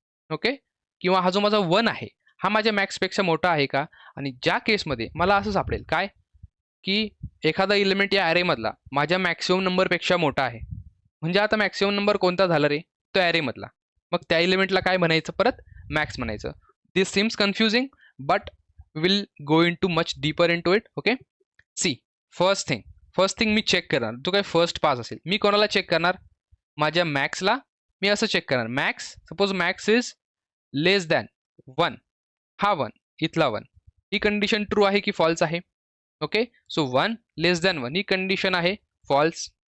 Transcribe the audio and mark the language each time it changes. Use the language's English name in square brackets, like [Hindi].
[Marathi] Okay, किंवा हा जो माझा 1 आहे हा माझ्या मॅक्सपेक्षा मोठा आहे का? आणि ज्या केसमध्ये मला असं सापडेल काय की एखादा इलेमेंट या ॲरेमधला माझ्या मॅक्सिमम नंबरपेक्षा मोठा आहे, म्हणजे आता मॅक्सिमम नंबर कोणता झाला रे? तो ॲरेमधला. मग त्या इलेमेंटला काय म्हणायचं? परत मॅक्स म्हणायचं. [English] This seems confusing but will go in too much deeper into it. Okay, see, first thing [Marathi] मी check करणार जो काही फर्स्ट पास असेल. मी कोणाला चेक करणार? माझ्या मॅक्सला. मी असं चेक करणार, max, suppose [English] Max is less than 1. [Marathi] हा 1, इथला 1. ही कंडिशन ट्रू आहे की फॉल्स आहे? ओके, सो 1 लेस दॅन 1 ही कंडिशन आहे फॉल्स.